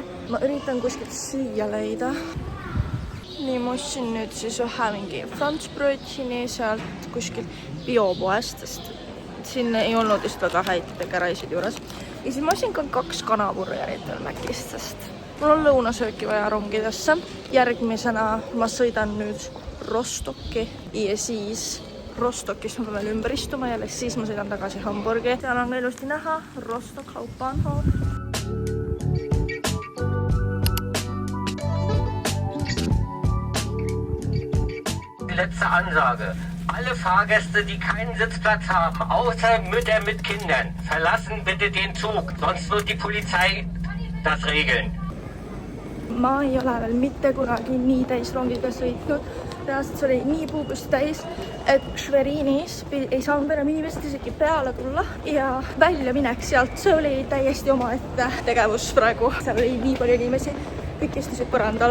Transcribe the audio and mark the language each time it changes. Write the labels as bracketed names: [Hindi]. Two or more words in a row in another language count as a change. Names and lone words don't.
[Estonian] Ma üritan kuskilt süüa leida. Nii, ma ostsin nüüd siis ühe mingi frantsbröötsini sealt kuskilt biopoest, sest siin ei olnud just väga häid Bäckeraisid juures. Ja siis ma ostsin ka 2 kanaburgerit veel Mäkist, sest mul on lõunasööki vaja rongidesse. Järgmisena ma sõidan nüüd Rostocki ja siis Rostockis ma pean veel ümber istuma ja siis ma sõidan tagasi Hamburgi. Seal on ka ilusti näha Rostock Hauptbahnhof. [German] Letzte Ansage. Alle Fahrgäste, die keinen Sitzplatz haben, außer Mütter mit Kindern, verlassen bitte den Zug, sonst wird die Polizei das regeln. [Estonian] Ma ei ole veel mitte kunagi nii täis rongiga sõitnud. Reaalselt see oli nii puugust täis, et Schwerinis ei saanud enam inimesed isegi peale tulla ja välja minek sealt. See oli täiesti omaette tegevus praegu. Seal oli nii palju inimesi, kõik istusid põrandal.